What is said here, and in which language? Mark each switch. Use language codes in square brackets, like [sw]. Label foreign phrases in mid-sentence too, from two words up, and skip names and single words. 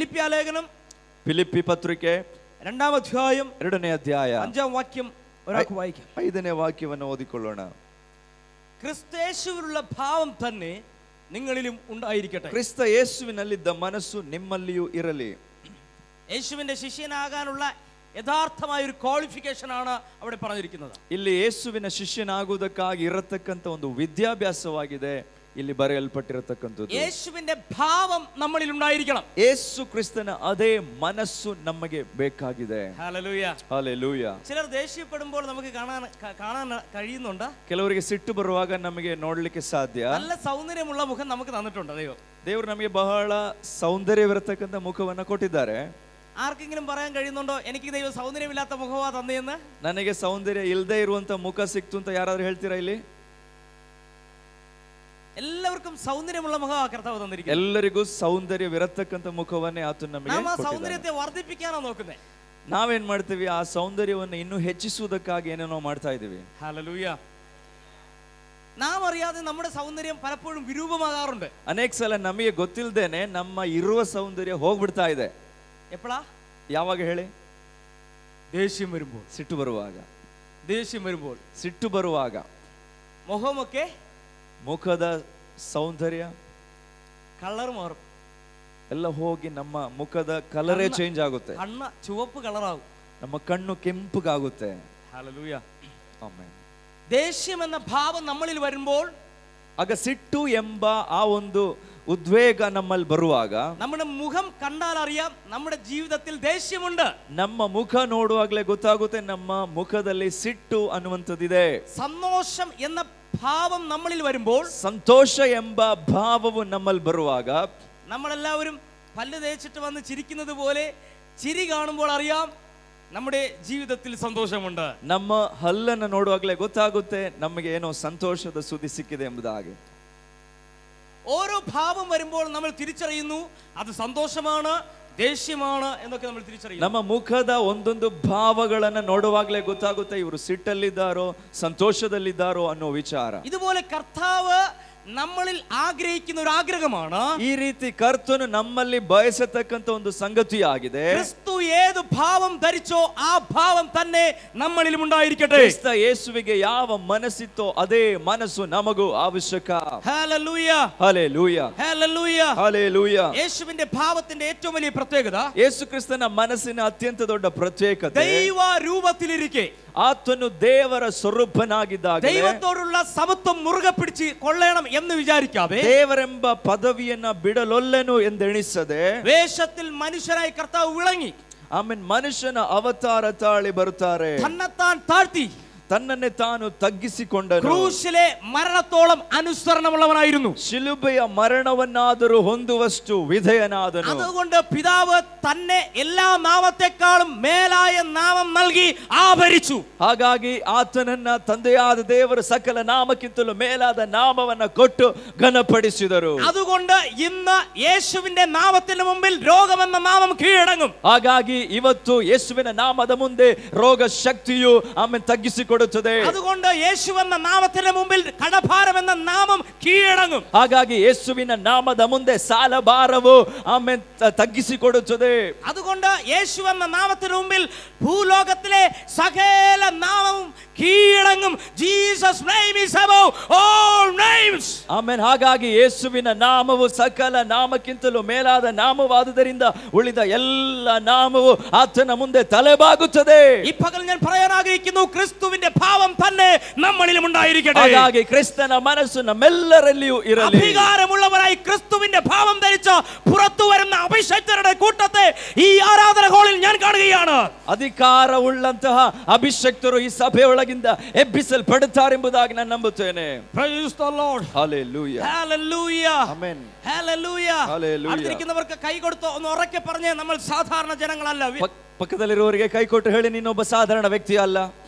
[ml] ഫിലിപ്പിയ ലേഖനം [kn] ಫಿಲಿಪ್ಪಿ ಪತ್ರಿಕೆ [ml] 2-ാം അധ്യായം [kn] 2ನೇ ಅಧ್ಯಾಯ [ml] 5-ാം വാക്യം ഒരാൾക്ക് വായിക്കാം. [kn] 5ನೇ ವಾಕ್ಯವನ್ನು ಓದಿಕೊಳ್ಳೋಣ. [ml] ക്രിസ്തയേശുവിലുള്ള ഭാവം തന്നെ നിങ്ങളിലും ഉണ്ടായിരിക്കട്ടെ. [kn] ಕ್ರಿಸ್ತ ಯೇಸುವಿನಲ್ಲಿದ್ದ ಮನಸ್ಸು ನಿಮ್ಮಲ್ಲಿಯೂ ಇರಲಿ. [ml] യേശുവിന്റെ ശിഷ്യനാകാനുള്ള യഥാർത്ഥമായ ഒരു ക്വാളിഫിക്കേഷൻ ആണ് അവിടെ പറഞ്ഞിരിക്കുന്നത്. [kn] ಇಲ್ಲಿ ಯೇಸುವಿನ ಶಿಷ್ಯನಾಗುವುದಕ್ಕಾಗಿ ಇರತಕ್ಕಂತ ಒಂದು ವಿದ್ಯಾಭ್ಯಾಸವಾಗಿದೆ ಇಲ್ಲಿ ಬರೆಯಲ್ಪಟ್ಟಿರತಕ್ಕಂಥದ್ದು. [ml] യേശുവിന്റെ ഭാവം നമ്മളിൽ ഉണ്ടായിരിക്കണം. [kn] ಯೇಸು ಕ್ರಿಸ್ತನ ಅದೇ ಮನಸ್ಸು ನಮಗೆ ಬೇಕಾಗಿದೆ. [ml] ഹല്ലേലൂയ, [kn] ಹಲ್ಲೆಲೂಯ. [ml] ചിലർ ദേഷ്യപ്പെടുമ്പോൾ നമുക്ക് കാണാൻ കഴിയുന്നുണ്ട്. [kn] ಕೆಲವರಿಗೆ ಸಿಟ್ಟು ಬರುವಾಗ ನಮಗೆ ನೋಡ್ಲಿಕ್ಕೆ ಸಾಧ್ಯ. [ml] നല്ല സൗന്ദര്യമുള്ള മുഖം നമുക്ക് തന്നിട്ടുണ്ട് ദൈവം. [kn] ದೇವರು ನಮಗೆ ಬಹಳ ಸೌಂದರ್ಯವಿರತಕ್ಕಂತ ಮುಖವನ್ನ ಕೊಟ್ಟಿದ್ದಾರೆ. [ml] ആർക്കെങ്കിലും പറയാൻ കഴിയുന്നുണ്ടോ എനിക്ക് ദൈവം സൗന്ദര്യമില്ലാത്ത മുഖവാ തന്നെയെന്ന്? [kn] ನನಗೆ ಸೌಂದರ್ಯ ಇಲ್ಲದೆ ಇರುವಂತ ಮುಖ ಸಿಕ್ತು ಅಂತ ಯಾರಾದ್ರೂ ಹೇಳ್ತೀರಾ ಇಲ್ಲಿ? [ml] എല്ലാവർക്കും സൗന്ദര്യമുള്ള മുഖവാ കർത്താവ് തന്നിരിക്കുന്നത്. [kn] ಎಲ್ಲರಿಗೂ ಸೌಂದರ್ಯವಿರತಕ್ಕಂತ ಮುಖವನ್ನೇ ಆತನು ನಮಗೆ [ml] നാം ആ [kn] ಕೊಟ್ಟಿದ್ದಾನೆ. [ml] സൗന്ദര്യത്തെ വർദ്ധിപ്പിക്കാനാ നോക്കുന്നത്. [kn] ನಾವೇನ್ ಮಾಡ್ತೀವಿ? ಆ ಸೌಂದರ್ಯವನ್ನು ಇನ್ನೂ ಹೆಚ್ಚಿಸುವುದಕ್ಕಾಗಿ ಏನೇನೋ ಮಾಡ್ತಾ ಇದೀವಿ. [ml] ഹല്ലേലൂയ. നാം അറിയാതെ നമ്മുടെ സൗന്ദര്യം പലപ്പോഴും വിരൂപമാകാറുണ്ട്. [kn] ಅನೇಕ ಸಲ ನಮಗೆ ಗೊತ್ತಿಲ್ಲದೇನೆ ನಮ್ಮ ಇರುವ ಸೌಂದರ್ಯ ಹೋಗ್ಬಿಡ್ತಾ ಇದೆ. [ml] എപ്പോഴാ? [kn] ಯಾವಾಗ ಹೇಳಿ? [ml] ദേഷ്യം വരുമ്പോൾ, [kn] ಸಿಟ್ಟು ಬರುವಾಗ. [ml] ദേഷ്യം വരുമ്പോൾ, [kn] ಸಿಟ್ಟು ಬರುವಾಗ [ml] മുഖമൊക്കെ [kn] ಮುಖದ ಸೌಂದರ್ಯ [ml] കളർ മാറും. [kn] ಎಲ್ಲ ಹೋಗಿ ನಮ್ಮ ಮುಖದ [en] colour change [kn] ಆಗುತ್ತೆ. [ml] കണ്ണ് ചുവപ്പ് കളറാകും. [kn] ನಮ್ಮ ಕಣ್ಣು ಕೆಂಪಗಾಗುತ್ತೆ. [ml] ഹല്ലേലൂയ. [kn] ಆಮೆನ್. [ml] ദേഷ്യം എന്ന ഭാവം നമ്മളിൽ വരുമ്പോൾ, [kn] ಆಗ ಸಿಟ್ಟು ಎಂಬ ಆ ಒಂದು ಉದ್ವೇಗ ನಮ್ಮಲ್ಲಿ ಬರುವಾಗ [ml] നമ്മുടെ മുഖം കണ്ടാൽ അറിയാം നമ്മുടെ ജീവിതത്തിൽ ദേഷ്യമുണ്ട്. [kn] ನಮ್ಮ ಮುಖ ನೋಡುವಾಗಲೇ ಗೊತ್ತಾಗುತ್ತೆ ನಮ್ಮ ಮುಖದಲ್ಲಿ ಸಿಟ್ಟು ಅನ್ನುವಂಥದ್ದಿದೆ. [ml] സന്തോഷം എന്ന ഭാവം നമ്മളിൽ വരുമ്പോൾ, [kn] ಸಂತೋಷ ಎಂಬ ಭಾವವು ನಮ್ಮಲ್ಲಿ ಬರುವಾಗ [ml] നമ്മളെല്ലാവരും പല്ല് തേച്ചിട്ട് വന്ന് ചിരിക്കുന്നത് പോലെ ചിരി കാണുമ്പോൾ അറിയാം നമ്മുടെ ജീവിതത്തിൽ സന്തോഷമുണ്ട്. [kn] ನಮ್ಮ ಹಲ್ಲನ್ನು ನೋಡುವಾಗಲೇ ಗೊತ್ತಾಗುತ್ತೆ ನಮಗೆ ಏನೋ ಸಂತೋಷದ ಸುದ್ದಿ ಸಿಕ್ಕಿದೆ ಎಂಬುದಾಗಿ. [ml] ഓരോ ഭാവം വരുമ്പോൾ നമ്മൾ തിരിച്ചറിയുന്നു അത് സന്തോഷമാണ്, ദേഷ്യമാണ് എന്നൊക്കെ നമ്മൾ തിരിച്ചറിയുന്നു. [kn] ನಮ್ಮ ಮುಖದ ಒಂದೊಂದು ಭಾವಗಳನ್ನ ನೋಡುವಾಗಲೇ ಗೊತ್ತಾಗುತ್ತೆ ಇವರು ಸಿಟ್ಟಲ್ಲಿದ್ದಾರೋ ಸಂತೋಷದಲ್ಲಿದ್ದಾರೋ ಅನ್ನೋ ವಿಚಾರ. [ml] ഇതുപോലെ കർത്താവ് നമ്മളിൽ ആഗ്രഹിക്കുന്ന ഒരു ആഗ്രഹമാണ്. [kn] ಈ ರೀತಿ ಕರ್ತನು ನಮ್ಮಲ್ಲಿ ಬಯಸತಕ್ಕಂತ ಒಂದು ಸಂಗತಿಯಾಗಿದೆ. [ml] ക്രിസ്തു ഏത് ഭാവം ധരിച്ചോ ആ ഭാവം തന്നെ നമ്മളിലും ഉണ്ടായിരിക്കട്ടെ. [kn] ಕ್ರಿಸ್ತ ಯೇಸುವಿಗೆ ಯಾವ ಮನಸ್ಸಿತ್ತೋ ಅದೇ ಮನಸ್ಸು ನಮಗೂ ಅವಶ್ಯಕ. [ml] ഹല്ലേലൂയ, [kn] ಹಲ್ಲೆಲೂಯ, [ml] ഹല്ലേലൂയ, [kn] ಹಲ್ಲೆಲೂಯ. [ml] യേശുവിന്റെ ഭാവത്തിന്റെ ഏറ്റവും വലിയ പ്രത്യേകത, [kn] ಯೇಸು ಕ್ರಿಸ್ತನ ಮನಸ್ಸಿನ ಅತ್ಯಂತ ದೊಡ್ಡ ಪ್ರತ್ಯೇಕತೆ [ml] ദൈവ രൂപത്തിലിരിക്കെ [kn] ಆತನು ದೇವರ ಸ್ವರೂಪನಾಗಿದ್ದಾಗ [ml] ദൈവത്തോടുള്ള സമത്വം മുറുകെ പിടിച്ച് കൊള്ളണം എന്ന് വിചാരിക്കാതെ, [kn] ದೇವರೆಂಬ ಪದವಿಯನ್ನ ಬಿಡಲೊಲ್ಲೆನು ಎಂದೆಣಿಸದೆ [ml] വേഷത്തിൽ മനുഷ്യരായി കർത്താവ് വിളങ്ങി. [kn] ಆಮೇಲೆ ಮನುಷ್ಯನ ಅವತಾರ ತಾಳಿ ಬರುತ್ತಾರೆ. [ml] തന്നെത്താൻ താഴ്ത്തി [kn] ತನ್ನನ್ನೇ ತಾನು ತಗ್ಗಿಸಿಕೊಂಡನು. [ml] ക്രൂശിലെ മരണത്തോളം അനുസരണമുള്ളവനായിരുന്നു. [kn] ಶಿಲುಬೆಯ ಮರಣವನ್ನಾದರೂ ಹೊಂದುವಷ್ಟು ವಿಧೇಯನಾದನು. [ml] അതുകൊണ്ട് പിതാവ് തന്നെ എല്ലാ നാമത്തെക്കാളും മേലായ നാമം നൽകി ആഭരിച്ചു. [kn] ಹಾಗಾಗಿ ಆತನನ್ನ ತಂದೆಯಾದ ದೇವರು ಸಕಲ ನಾಮಕ್ಕಿಂತಲೂ ಮೇಲಾದ ನಾಮವನ್ನ ಕೊಟ್ಟು ಘನಪಡಿಸಿದರು. [ml] അതുകൊണ്ട് ഇന്ന് യേശുവിന്റെ നാമത്തിന് മുമ്പിൽ രോഗമെന്ന നാമം കീഴടങ്ങും. [kn] ಹಾಗಾಗಿ ಇವತ್ತು ಯೇಸುವಿನ ನಾಮದ ಮುಂದೆ ರೋಗ ಶಕ್ತಿಯು ಆಮೇಲೆ ತಗ್ಗಿಸಿಕೊಳ್ಳುತ್ತದೆ. [ml] അതുകൊണ്ട് യേശു എന്ന നാമത്തിന് മുമ്പിൽ കടഭാരം എന്ന നാമം കീഴടങ്ങും. [kn] ಹಾಗಾಗಿ ಯೇಸುವಿನ ನಾಮದ ಮುಂದೆ ಸಾಲ ಭಾರವು ಆಮೇಲೆ ತಗ್ಗಿಸಿಕೊಡುತ್ತದೆ. [ml] അതുകൊണ്ട് യേശു എന്ന നാമത്തിന് മുമ്പിൽ ഭൂലോകത്തിലെ സകല നാമവും കീഴടങ്ങും. [en] Jesus name is above all names. [kn] ಆಮೇಲೆ ಹಾಗಾಗಿ ಯೇಸುವಿನ ನಾಮವು ಸಕಲ ನಾಮಕ್ಕಿಂತಲೂ ಮೇಲಾದ ನಾಮವಾದುದರಿಂದ ಉಳಿದ ಎಲ್ಲ ನಾಮವು ಆತನ ಮುಂದೆ ತಲೆಬಾಗುತ್ತದೆ. [ml] ഈ പകൽ ഞാൻ പറയാൻ ആഗ്രഹിക്കുന്നു, ക്രിസ്തുവിന്റെ ഭാവം തന്നെ നമ്മളിലും ഉണ്ടായിരിക്കട്ടെ. [kn] ಹಾಗಾಗಿ ಕ್ರಿಸ್ತನ ಮನಸ್ಸು ನಮ್ಮೆಲ್ಲರಲ್ಲಿಯೂ ಇರಲಿ. [ml] അധികാരമുള്ളവരായി ക്രിസ്തുവിന്റെ ഭാവം ധരിച്ച പുറത്തു വരുന്ന അഭിഷേകരുടെ കൂട്ടത്തെ ഈ ആരാധന ഹാളിൽ ഞാൻ കാണുകയാണ്. [kn] ಅಧಿಕಾರವುಳ್ಳಂತಹ ಅಭಿಷಕ್ತರು ಈ ಸಭೆಯೊಳಗಿಂದ ಎಬ್ಬಿಸಲ್ಪಡುತ್ತಾರೆಂಬುದಾಗಿ ನಾನು ನಂಬುತ್ತೇನೆ. [en] Praise the Lord. Hallelujah. Hallelujah. Amen. Hallelujah. Hallelujah. [ml] അടുത്തിരിക്കുന്നവർക്ക് കൈ കൊടുത്തോ ഒന്ന് ഉറക്കെ പറഞ്ഞേ, നമ്മൾ സാധാരണ ജനങ്ങളല്ല. [kn] ಪಕ್ಕದಲ್ಲಿರುವವರಿಗೆ ಕೈ ಕೊಟ್ಟು ಹೇಳಿ, ನೀನೊಬ್ಬ ಸಾಧಾರಣ ವ್ಯಕ್ತಿ ಅಲ್ಲ.